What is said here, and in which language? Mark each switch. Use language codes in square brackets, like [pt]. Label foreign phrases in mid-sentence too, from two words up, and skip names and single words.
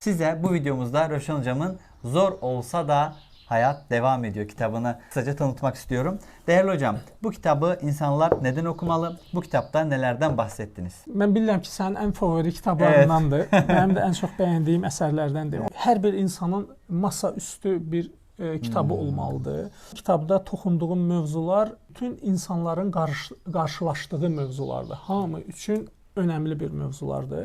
[tr] Size bu videomuzda Rövşen Hocam'ın Zor Olsa Da Hayat Devam Ediyor kitabını kısaca tanıtmak istiyorum. Değerli hocam, bu kitabı insanlar neden okumalı? Bu kitapta nelerden bahsettiniz? [az] Mən bilirəm ki, sənin ən favori kitablarındandır. [tr] Evet. [az] Mənim də ən çox bəyəndiyim əsərlərdəndir. Hər bir insanın masa üstü bir kitabı olmalıdır. Kitabda toxunduğum mövzular bütün insanların qarşılaşdığı mövzulardır. Hamı üçün önəmli bir mövzulardır.